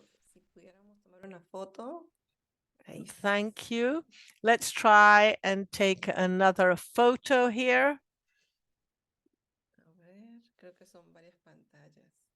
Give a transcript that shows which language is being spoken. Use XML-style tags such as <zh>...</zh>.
<es>Si pudiéramos tomar una foto.</es> <en>Thank you. Let's try and take another photo here.</en> <es>A ver, creo que son varias pantallas.</es>